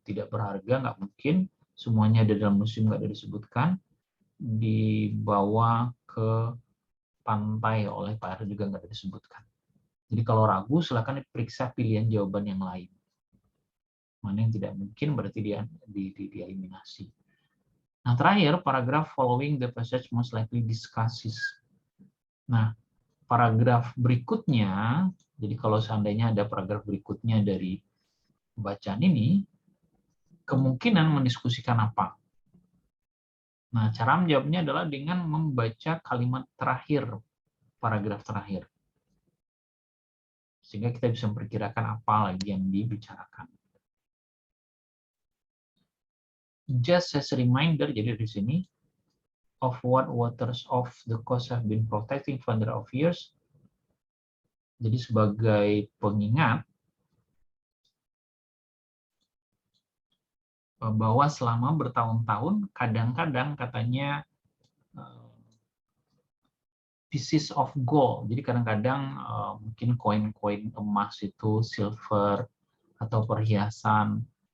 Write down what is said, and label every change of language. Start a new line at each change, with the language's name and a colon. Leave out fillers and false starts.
Indonesian: Tidak berharga, nggak mungkin. Semuanya ada dalam museum, nggak ada disebutkan. Dibawa ke pantai oleh Pak R juga nggak ada disebutkan. Jadi kalau ragu, silakan diperiksa pilihan jawaban yang lain. Mana yang tidak mungkin berarti dieliminasi. Nah, terakhir,
English: paragraph following the passage most likely discusses.
Indonesian: Nah, paragraf berikutnya, jadi kalau seandainya ada paragraf berikutnya dari bacaan ini, kemungkinan mendiskusikan apa? Nah, cara menjawabnya adalah dengan membaca kalimat terakhir, paragraf terakhir. Sehingga kita bisa memperkirakan apa lagi yang dibicarakan.
English: Just as a reminder,
Indonesian: jadi di sini,
English: of what waters of the coast have been protecting for hundreds of years.
Indonesian: Jadi sebagai pengingat bahwa selama bertahun-tahun kadang-kadang katanya
English: pieces of gold.
Indonesian: Jadi kadang-kadang mungkin koin-koin emas itu silver atau perhiasan.